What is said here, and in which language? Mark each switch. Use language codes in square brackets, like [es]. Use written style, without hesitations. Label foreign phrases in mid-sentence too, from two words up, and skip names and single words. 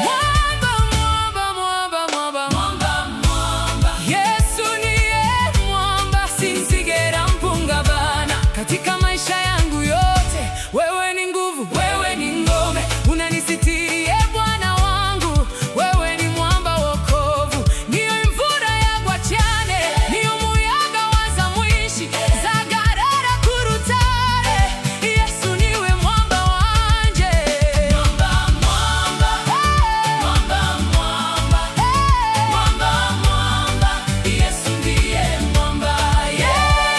[sw] Mwamba, mwamba, mwamba, mwamba, mwamba, mwamba, [rw] Yesu niye mwamba, sinzigera mpungabana [sw] katika maisha yangu yote. Wewe ni nguvu, wewe ni ngome, unanisitiri Bwana wangu. Wewe ni mwamba wokovu, [rw] niyo imvura yagwa cyane, niyo muyaga waza mwishi zagarara ku rutare. Yesu niwe mwamba wanje. [sw] Mwamba, mwamba, [rw] hey. [sw] Mwamba, mwamba, hey. [rw] Mwamba, mwamba, Yesu ndiye mwamba, yeah.